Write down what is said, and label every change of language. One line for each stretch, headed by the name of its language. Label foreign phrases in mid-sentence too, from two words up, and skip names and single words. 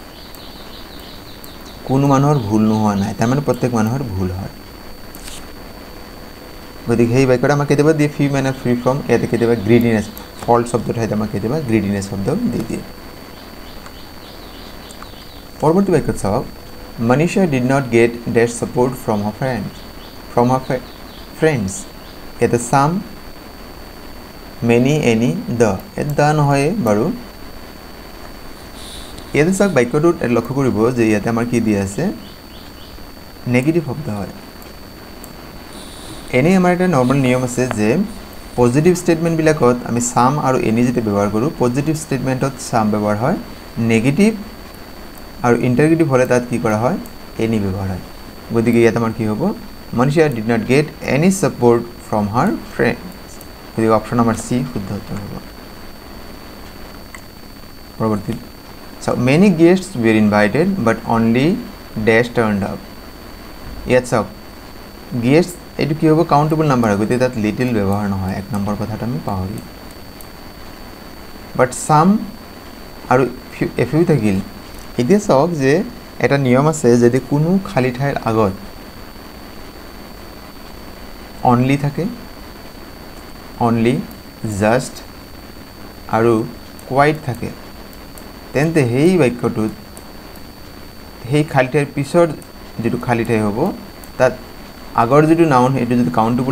Assamese: কোনো মানুহৰ ভুল নোহোৱা নাই তাৰ মানে প্ৰত্যেক মানুহৰ ভুল হয় গতিকে এই বাক্যটা আমাক কেতিয়াবা দিয়ে ফিউ মানে
English: free from
Assamese: ইয়াতে কেতিয়াবা
English: greediness fault
Assamese: শব্দটো ঠাইত আমাক কেতিয়াবা গ্ৰিডিনেছ শব্দ দি দিয়ে পৰৱৰ্তী বাক্যত চাওক
English: Manisha did not get dash support from her friends
Assamese: ইয়াতে
English: some many any the
Assamese: এটা নহয় বাৰু ইয়াতে চাওক বাক্যটোত লক্ষ্য কৰিব যে ইয়াতে আমাৰ কি দিয়া আছে নেগেটিভ শব্দ হয় এনে আমাৰ এটা নৰ্মাল নিয়ম আছে যে
English: positive statement
Assamese: বিলাকত আমি সাম আৰু এনি যেতে ব্যৱহাৰ কৰো
English: positive statement
Assamese: সাম ব্যৱহাৰ হয় নেগেটিভ আৰু ইন্টাৰগেটিভ হলে তাত কি কৰা হয় এনি ব্যৱহাৰ হয় গতিকে ইয়াত আমাৰ কি হ'ব
English: Manisha did not get any support from her friends
Assamese: গতিকে অপচন নম্বৰ সি শুদ্ধ উত্তৰ হ'ব পৰৱৰ্তী
English: So many guests were invited but only dash turned up. Yes, so guests
Assamese: এইটো কি হ'ব
English: countable number
Assamese: হয় গতিকে তাত লিটিল ব্যৱহাৰ নহয় 1 নম্বৰ কথাটো আমি পাহৰি
English: but some
Assamese: আৰু এফিউ থাকিল এতিয়া চাওক যে এটা নিয়ম আছে যদি কোনো খালী ঠাইৰ আগত অনলি থাকে
English: only just
Assamese: আৰু কোৱাইট থাকে তেন্তে সেই বাক্যটোত সেই খালী ঠাইৰ পিছৰ যেটো খালী ঠাই হ'ব তাত আগৰ যেটো নাউন এটো যদি কাউণ্টেবল